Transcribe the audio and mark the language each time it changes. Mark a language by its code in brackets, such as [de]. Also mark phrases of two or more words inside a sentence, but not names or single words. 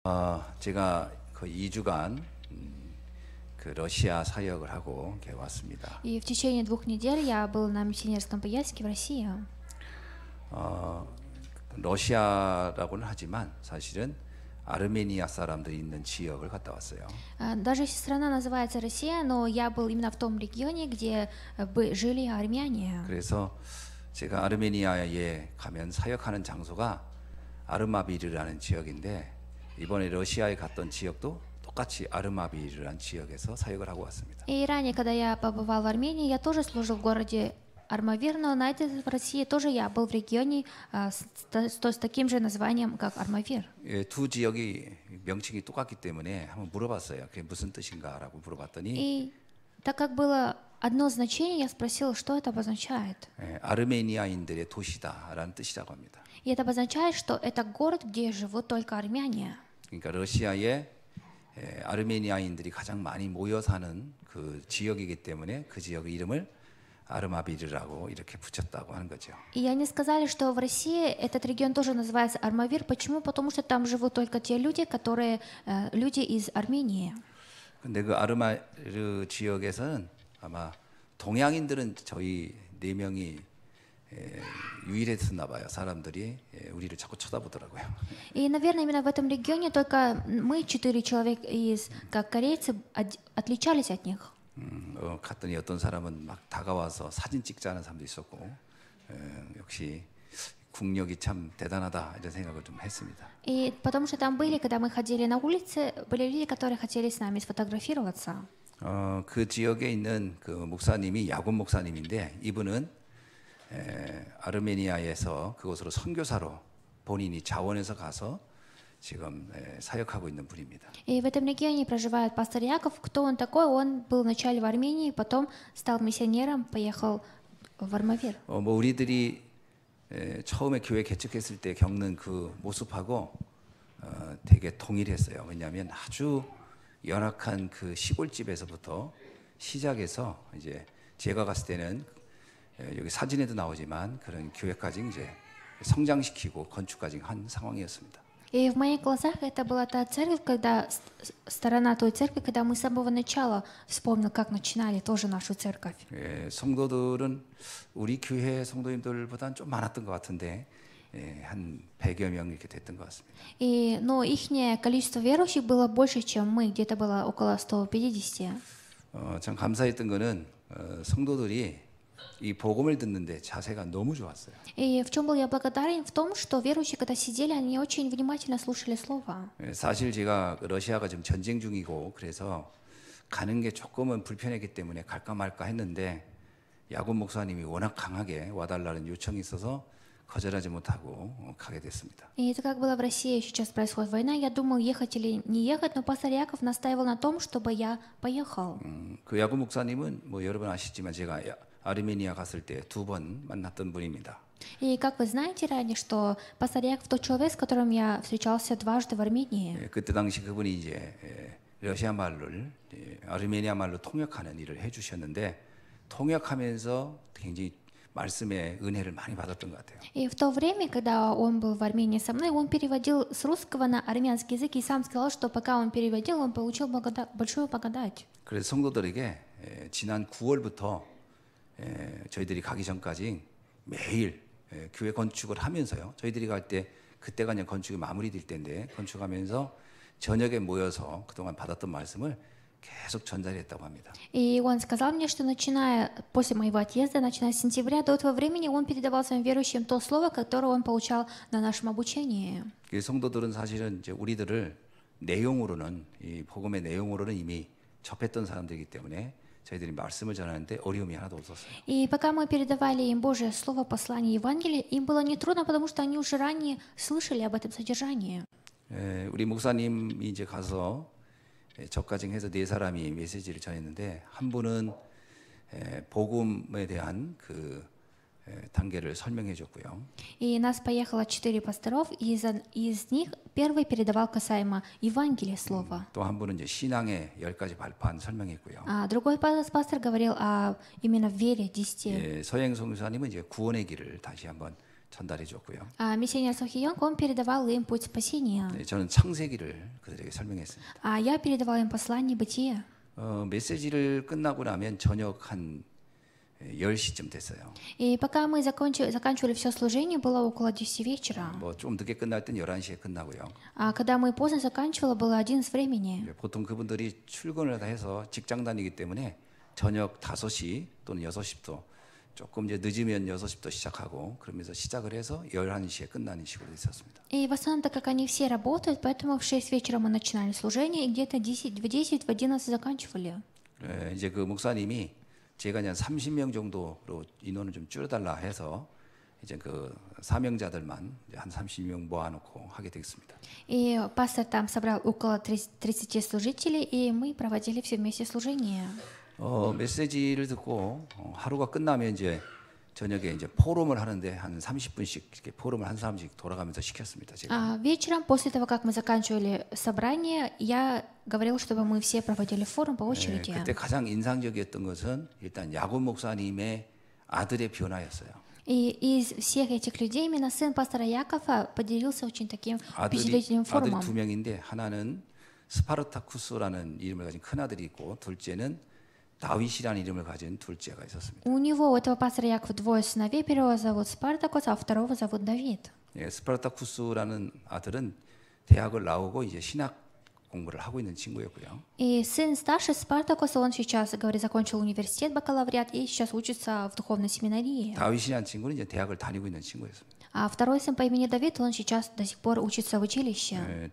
[ko] 제가 거의 2주간 그 러시아 사역을 하고 이렇게 왔습니다. [ru] И в течение 2 недель я был на миссионерском поездке в России. [ko] 러시아라고는 하지만 사실은 아르메니아 사람들이 있는 지역을 갔다 왔어요. [ru] Даже если страна называется Россия, но я был именно в том регионе, где жили армяне. [ko] 그래서 제가 아르메니아에 가면 사역하는 장소가 아르마비르라는 지역인데 이번에 러시아에 갔던 지역도 똑같이 아르마비르라는 지역에서 사역을 하고 왔습니다. [ru] И ранее, когда я побывал в Армении, я тоже служил в городе Армавир, но на этой в России тоже я был в регионе с таким же названием, как Армавир. [ko] 예, 두 지역이 명칭이 똑같기 때문에 한번 물어봤어요. 그게 무슨 뜻인가라고 물어봤더니 [ru] И так как было одно значение, я спросил, что это обозначает. [ko] 아르메니아인들의 도시다라는 뜻이라고 합니다. [ru] И это обозначает, что это город, где живут только армяне. [ko] 그러니까 러시아에 아르메니아인들이 가장 많이 모여 사는 그 지역이기 때문에 그 지역의 이름을 아르마비르라고 이렇게 붙였다고 하는 거죠. [ru] И они сказали, что в России этот регион тоже называется Армавир. Почему? Потому что там живут только те люди, которые люди из Армении. [ko] 근데 그 아르마비르 지역에서는 아마 동양인들은 저희 4명이 유일했었나 봐요. 사람들이 우리를 자꾸 쳐다보더라고요. [ru] И, наверное, именно в этом регионе только мы, 4 человека из, как корейцы, отличались от них. [ko] 갔더니 어떤 사람은 막 다가와서 사진 찍자는 사람도 있었고 역시 국력이 참 대단하다 이런 생각을 좀 했습니다. [ru] И потому что там были, когда мы ходили на улице, были люди, которые хотели с нами сфотографироваться. [ko] 그 지역에 있는 그 목사님이 야곱 목사님인데 이분은 아르메니아에서 그곳으로 선교사로 본인이 자원해서 가서 지금 사역하고 있는 분입니다. [ru] И в этом регионе проживает пастор Яков. Кто он такой? Он был вначале в Армении, потом стал миссионером, поехал в Армавир. [ko] 뭐 우리들이 처음에 교회 개척했을 때 겪는 그 모습하고 되게 동일했어요. 왜냐하면 아주 열악한 그 시골집에서부터 시작해서 이제 제가 갔을 때는 여기 사진에도 나오지만 그런 교회까지 이제 성장시키고 건축까지 한 상황이었습니다. [ru] И в моих глазах это была та церковь, когда сторона той церкви, когда мы с самого начала вспомнил, как начинали тоже нашу церковь. [ko] 성도들은 우리 교회 성도님들보다는 좀 많았던 것 같은데 한 100여 명 이렇게 됐던 것 같습니다. [ru] Но ихнее количество верующих было больше, чем мы, где-то было около 150. [ko] 참 감사했던 거는 성도들이 이 복음을 듣는데 자세가 너무 좋았어요. [ru] И в чем был я благодарен? В том, что верующие, когда сидели, они очень внимательно слушали слово. [ko] 사실 제가 러시아가 지금 전쟁 중이고 그래서 가는 게 조금은 불편했기 때문에 갈까 말까 했는데 야곱 목사님이 워낙 강하게 와달라는 요청이 있어서 거절하지 못하고 가게 됐습니다. [ru] И это как было в России, сейчас происходит война, я думал, ехать или не ехать, но пастор Яков настаивал на том, чтобы я поехал. [ko] 그 야곱 목사님은 뭐 여러분 아시지만 제가 아르메니아 갔을 때 2번 만났던 분입니다. [ru] И как вы знаете ранее, что пастор Яков тот человек, с которым я встречался 2 в Армении. [ko] 그때 당시 그분이 이제 러시아 말을 아르메니아 말로 통역하는 일을 해주셨는데 통역하면서 굉장히 말씀의 은혜를 많이 받았던 것 같아요. [ru] И в то время, когда он был в Армении со мной, он переводил с русского на армянский язык и сам сказал, что пока он переводил, он получил большую благодать. [ko] 그래서 성도들에게 지난 9월부터 저희들이 가기 전까지 매일 교회 건축을 하면서요. 저희들이 갈 때 그때가 그냥 건축이 마무리될 때인데 건축하면서 저녁에 모여서 그동안 받았던 말씀을 계속 전달했다고 합니다. [ru] И он сказал мне, что начиная после моего отъезда, начиная с сентября до этого времени, он передавал своим верующим то слово, которое он получал на нашем обучении. [ko] 성도들은 사실은 이제 우리들을 내용으로는 이 복음의 내용으로는 이미 접했던 사람들이기 때문에 저희들이 말씀을 전하는데 어려움이 하나도 없었어요. [ru] И пока мы передавали им Божье слово, послание Евангелия, им было нетрудно, потому что они уже ранее слышали об этом содержании. [ko] 우리 목사님이 이제 가서 저까지 해서 4사람이 메시지를 전했는데 한 분은 복음에 대한 그 단계를 설명해 줬고요. [ru] И нас поехало 4 пасторов, и из них первый передавал касаемо Евангелия слова. [ko] 또 한 분은 이제 신앙의 10가지 발판 설명했고요. [ru] А другой пастор говорил о именно вере 10. [ko] 서행 선교사님은 이제 구원의 길을 다시 한번 전달해 줬고요. [ru] А миссионер Сохиёнг, он передавал им путь спасения. [ko] 네, 저는 창세기를 그들에게 설명했습니다. [ru] А я передавала им послание Бытия. [ko] 메시지를 끝나고 나면 저녁 한 10시쯤 됐어요. [ru] И пока мы заканчивали все служение, было около 10 вечера. [ko] 뭐 좀 늦게 끝날 땐 11시에 끝나고요. [ru] А когда мы поздно заканчивали, было 11 времени. [ko] 보통 그분들이 출근을 다 해서 직장 다니기 때문에 저녁 5시 또는 6시부터 조금 이제 늦으면 6시부터 시작하고 그러면서 시작을 해서 11시에 끝나는 식으로 있었습니다. [ru] И в основном, так как они все работают, поэтому в 6 вечера мы начинали служение, и где-то в 11 заканчивали. [ko] 이제 그 목사님이 제가 그냥 30명 정도로 인원을 좀 줄여달라 해서 이제 그 사명자들만 이제 한 30명 모아놓고 하게 되겠습니다. [ru] И пастор там собрал около 30 служителей, и мы проводили все вместе служение. [ko] 메시지를 듣고 하루가 끝나면 이제 저녁에 이제 포럼을 하는데 한 30분씩 이렇게 포럼을 한 사람씩 돌아가면서 시켰습니다. 제가. [ru] А вечером, после того, как мы заканчивали собрание, я говорил, чтобы мы все проводили форум по очереди. [ko] 그때 가장 인상적이었던 것은 일단 야곱 목사님의 아들의 변화였어요. [ru] И из всех этих людей именно сын пастора Якова поделился очень таким впечатлительным [ko] 아들이 [ru] форумом. [ko] 두 명인데 하나는 스파르타쿠스라는 이름을 가진 큰 아들이 있고 둘째는 다윗이라는 이름을 가진 둘째가 있었습니다. [ru] У него, у этого пастора Якова, двое сыновей. Первого зовут Спартакус, а второго зовут Давид. [ko] 스파르타쿠스라는 아들은 대학을 나오고 이제 신학 공부를 하고 있는 친구였고요. [ru] И сын старший Спартакуса, он сейчас, говорит, закончил университет, бакалавриат, и сейчас учится в духовной семинарии. [ko] 다윗이라는 친구는 이제 대학을 다니고 있는 친구였습니다. [ru] А второй сын по имени Давид, он сейчас до сих пор учится в училище.